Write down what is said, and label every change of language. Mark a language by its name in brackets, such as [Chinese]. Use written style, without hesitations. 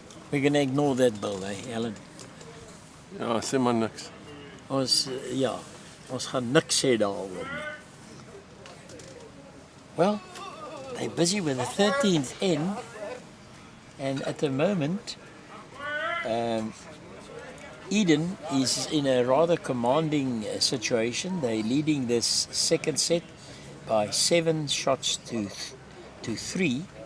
[English] We're going to ignore that bowl, eh, Alan? [Afrikaans] Ja, sê maar niks. Ons gaan niks sê daaroor nie. [English] Well, they're busy with the 13th end, and at the moment, Eden is in a rather commanding situation. They're leading this second set by 7 shots to 3.